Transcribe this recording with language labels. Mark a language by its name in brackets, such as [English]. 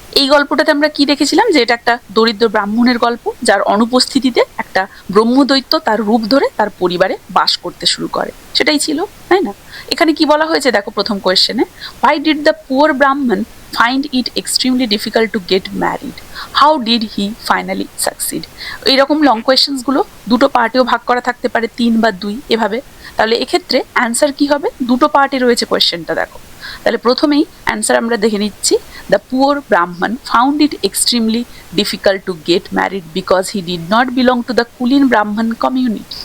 [Bangla] এই গল্পটাতে আমরা কি দেখেছিলাম যে এটা একটা দরিদ্র ব্রাহ্মণের গল্প, যার অনুপস্থিতিতে একটা ব্রহ্মদৈত্য তার রূপ ধরে তার পরিবারে বাস করতে শুরু করে। সেটাই ছিল, তাই না? এখানে কি বলা হয়েছে দেখো প্রথম কোয়েশ্চেনে, [English] Why did the poor Brahmin find it extremely difficult to get married? How did he finally succeed? [Bangla] এইরকম লং কোয়েশ্চেন্সগুলো দুটো পার্টেও ভাগ করা থাকতে পারে, 3 বা 2 এভাবে। তাহলে এক্ষেত্রে অ্যান্সার কি হবে? দুটো পার্টে রয়েছে কোয়েশ্চেনটা, দেখো। তাহলে প্রথমেই অ্যান্সার আমরা দেখে নিচ্ছি। [English] The poor Brahmin found it extremely difficult to get married because he did not belong to the Kulin Brahmin community.